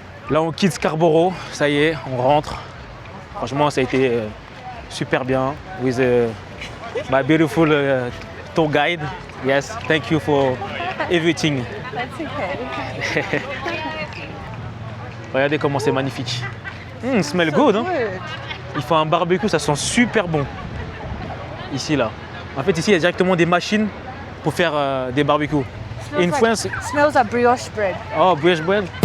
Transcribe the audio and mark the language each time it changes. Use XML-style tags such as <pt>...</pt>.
<fr>Là on quitte Scarborough, ça y est, on rentre. Franchement ça a été super bien.</fr> <en>With my beautiful tour guide. Yes, thank you for everything. That's okay.</en> <fr>Regardez comment c'est magnifique.</fr> <en>Smell good,</en> <fr>hein? Il faut un barbecue, ça sent super bon. Ici, là. En fait, ici, il y a directement des machines pour faire des barbecues.</fr> <en>In France... Smells like brioche bread. Oh, brioche bread.</en>